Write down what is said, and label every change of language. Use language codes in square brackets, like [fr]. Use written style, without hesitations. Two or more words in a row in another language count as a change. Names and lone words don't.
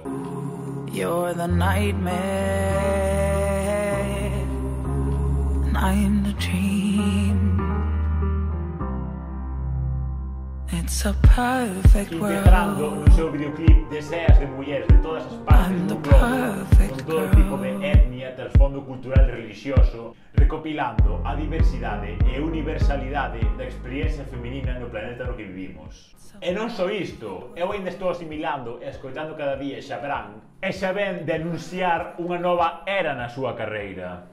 [en] You're the nightmare, and I'm the dream. It's a perfect world. [gl] Integrando no seu videoclip deseas de mulleres de todas as partes do globo, con todo tipo de etnia, trasfondo cultural e religioso, recopilando a diversidade e universalidade da experiencia feminina no planeta no que vivimos. E non só isto, eu ainda estou asimilando e escoitando cada día Shabran, e xa ven de anunciar unha nova era na súa carreira.